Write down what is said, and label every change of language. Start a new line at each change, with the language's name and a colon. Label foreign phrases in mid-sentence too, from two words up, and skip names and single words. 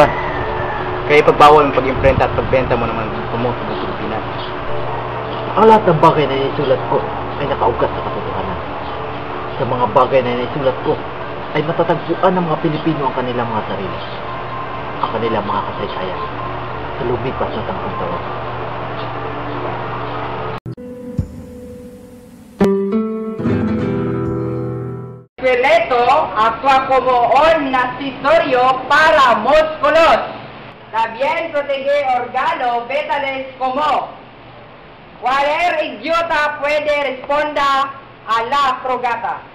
Filipino: Kaya pagbawal ang pag-imprenta at pagbenta mo naman gusto mo sa buong Pilipinas. Ang lahat ng bagay na naisulat ko ay nakaugat sa katotohanan. Sa mga bagay na naisulat ko ay matatagpuan ng mga Pilipino ang kanilang mga sarili, ang kanilang mga kasaysayan sa lumipas na tangkang taon.
Spanish: Esqueleto actúa como un accessorio para músculos. También protege órganos vitales como cualquier idiota puede responder a la pregunta.